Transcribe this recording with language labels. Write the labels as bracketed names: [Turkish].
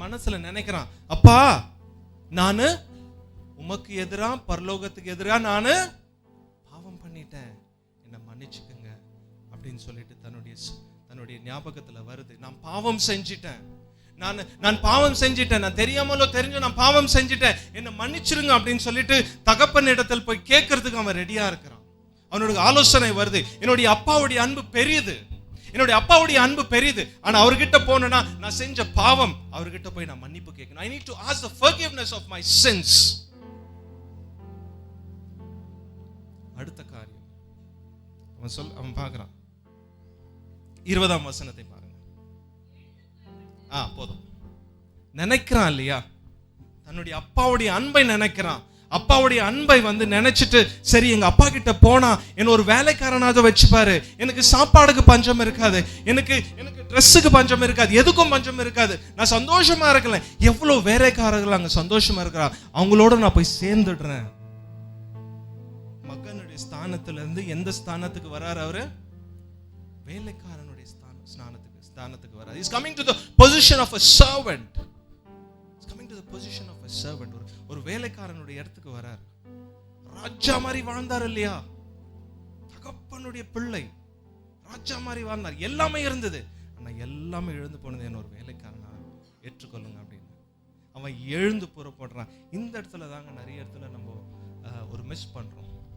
[Tamil] மனசுல நினைக்கிறான், அப்பா நானு உமக்கு எதிரா, பரலோகத்துக்கு எதிரா நானு பாவம் பண்ணிட்டேன், என்ன மன்னிச்சுக்குங்க அப்படின்னு சொல்லிட்டு தன்னுடைய ஞாபகத்துல வருது, நான் பாவம் செஞ்சிட்டேன், நான் பாவம் செஞ்சிட்டேன், நான் தெரியாமலோ தெரிஞ்சோ நான் பாவம் செஞ்சிட்டேன், என்ன மன்னிச்சிருங்க அப்படின்னு சொல்லிட்டு தகப்பன் இடத்துல போய் கேட்கறதுக்கு அவன் ரெடியா இருக்கிறான். அவனுடைய ஆலோசனை வருது, என்னுடைய அப்பாவுடைய அன்பு பெரியது, என்னுடைய அப்பாவுடைய அன்பு பெரியது. ஆனா அவர்கிட்ட போனா நான் செஞ்ச பாவம், அவர்கிட்ட போய் நான் மன்னிப்பு கேட்கணும். [English] I need to ask the forgiveness of my sins. [Tamil] அடுத்த காரியம் அவன் பார்க்கறான். 20ஆம் வசனத்தை பாருங்க. போதும். நினைக்கிறான் இல்லையா, தன்னுடைய அப்பாவுடைய அன்பை நினைக்கிறான். அப்பாவுடைய அன்பை நினைச்சிட்டு, சரி எங்க அப்பா கிட்ட போனா என்ன ஒரு வேலைக்காரனாக வச்சுப்பாரு, எனக்கு சாப்பாடுக்கு பஞ்சம் இருக்காது, எனக்கு ட்ரெஸ்ஸுக்கு பஞ்சம் இருக்காது, எதுக்கும் பஞ்சம் இருக்காது, நான் சந்தோஷமா இருக்கலாம். எவ்வளவு வேலைக்காரர்கள் அங்க சந்தோஷமா இருக்கிறா, அவங்களோட நான் போய் சேர்ந்துடுறேன். மகனுடைய ஸ்தானத்துல இருந்து எந்த ஸ்தானத்துக்கு வராரு அவரு? வேலைக்காரனுடைய ஸ்தானத்துக்கு வராரு. [English] He is coming to the position of a servant. He is coming to the position of a servant. [Tamil] ஒரு வேலைக்காரனுடைய இடத்துக்கு வராரு. ராஜா மாதிரி வாழ்ந்தார் இல்லையா, தகப்பனுடைய பிள்ளை, ராஜா மாதிரி வாழ்ந்தார், எல்லாமே இருந்தது. ஆனா எல்லாமே எழுந்து போனது என்ன, ஒரு வேலைக்காரனா ஏற்றுக்கொள்ளுங்க அப்படின்னு அவன் எழுந்து புறப்படுறான். இந்த இடத்துல தாங்க நிறைய இடத்துல நம்ம ஒரு மிஸ் பண்றோம்.